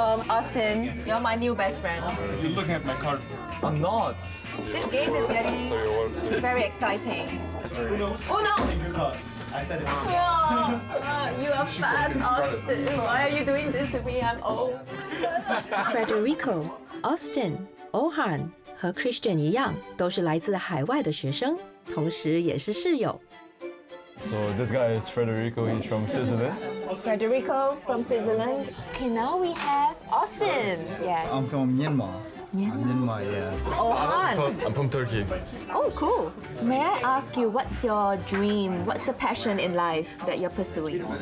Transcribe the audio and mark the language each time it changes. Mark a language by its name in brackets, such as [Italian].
[English] Austin, you're my new best friend. You're looking at my cards. I'm not. This game is getting very exciting. Oh no! I said it. You are fast, Austin. Why are you doing this to me? I'm old. [Chinese] Frederico、Austin、Ohan 和 Christian 一样，都是来自海外的学生，同时也是室友。 [English] So this guy is Frederico, he's from Switzerland. Frederico from Switzerland. Okay, now we have Austin. Yeah. I'm from Myanmar. Myanmar, yeah. Ohan. I'm from Turkey. Oh, cool. May I ask you, what's your dream? What's the passion in life that you're pursuing?